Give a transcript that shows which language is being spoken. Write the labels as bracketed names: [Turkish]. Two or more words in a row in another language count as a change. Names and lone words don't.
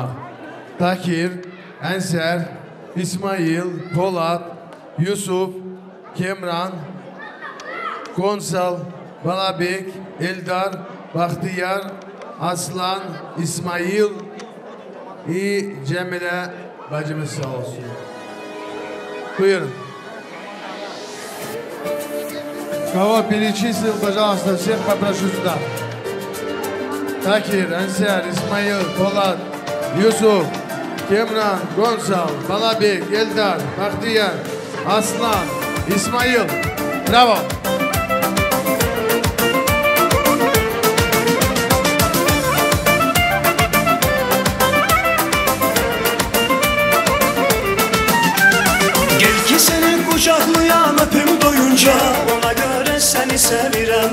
[Azerbaijani] Takir, Enser, İsmail, Polat, Yusuf, Kemran, Konsal, Balabek, Eldar, Bahtiyar, Aslan, İsmail, Cemile bacımız sağ olsun. Buyurun. [Russian] Кого перечислил, пожалуйста, всех попрошу сюда. Такир, Ансар, Исмаил, Полат, Юсуф, Кемран, Гонсал, Балабек, Эльдар, Бахтияр, Аслан, Исмаил. Браво! [Azerbaijani] Gel ki seni kucaklayam öpüm doyunca, ona göre seni sevirem.